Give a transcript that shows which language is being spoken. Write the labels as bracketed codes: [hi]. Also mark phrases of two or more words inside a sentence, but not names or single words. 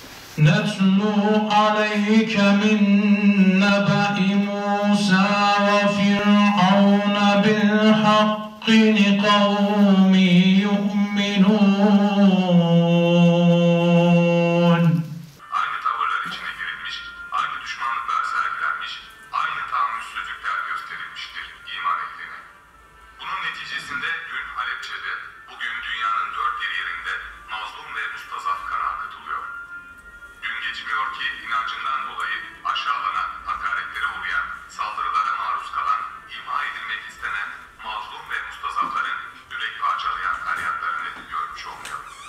[ar] نتلو عليك من نبأ موسى وفرعون بالحق لقوم يؤمنون. [tr] Aynı tavırlar içine girilmiş, aynı düşmanlıklar sergilenmiş, aynı tahammülsüzlükler gösterilmiştir iman ehline. Bunun neticesinde dün Halepçe'de, bugün dünyanın dört bir yerinde mazlum ve mustazaf kan akıtılıyor. Gün geçmiyor ki inancından dolayı aşağılanan, hakaretlere uğrayan, saldırılara maruz kalan, imha edilmek istenen mazlum ve mustazafların yürek parçalayan feryatlarını görmüş olmuyor.